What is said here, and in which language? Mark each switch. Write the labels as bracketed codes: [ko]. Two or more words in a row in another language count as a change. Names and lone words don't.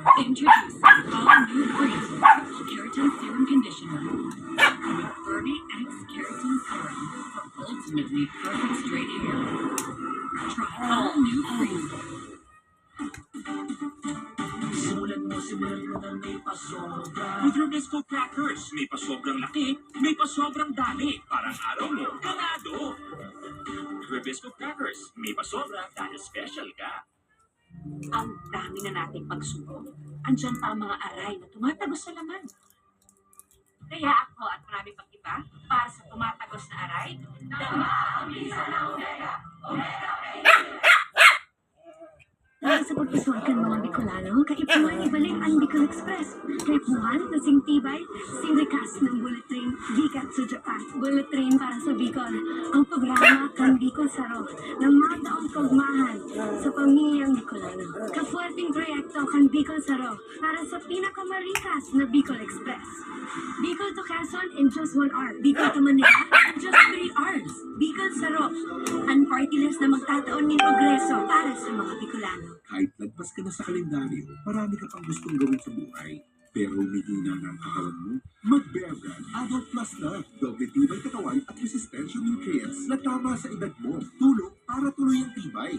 [en] Introducing all new Breeze Triple Keratin Serum Conditioner with 30x keratin serum for ultimately perfect straight hair. Try all new Breeze. [tl] Simulan mo na may pasobra. With Rubisco Crackers, may pasobrang laki, may pasobrang dami. Parang araw mo, ganado. Rubisco Crackers, may pasobra dahil special ka. Ang dami na nating pagsubok. Andyan pa ang mga aray na tumatagos sa laman. Kaya ako at marami pang iba, para sa tumatagos na aray, Bisa na Omega! Omega! [bik] Dahil sa pagpasukan mga Bicolano, kaipuhan ibalik ang Bicol Express. Kaipuhan na sing tibay, sirikas ng [en] bullet train, [bik] bigat sa Japan. [en] Bullet train [bik] para sa Bicol. Ang programa kang Bicol Saro, ng mga taong kaugmahan sa pamilyang Bicolano. Kafuerting proyekto kang Bicol Saro, para sa pinakamarikas na Bicol Express. [en] Bicol to Quezon in just 1 hour. Bicol to Manila in just 3 hours. [tl] Bicol Saro, ang party list na magtataon ng progreso para sa mga Bicolano. Kahit lagpas ka na sa kalendaryo, marami ka pang gustong gawin sa buhay. Pero humihina na ang katawan mo? Mag-Bear Brand Adult Plus na. Doble tibay katawan at resistensya nutrients na tama sa edad mo. Tulong para tuloy ang tibay.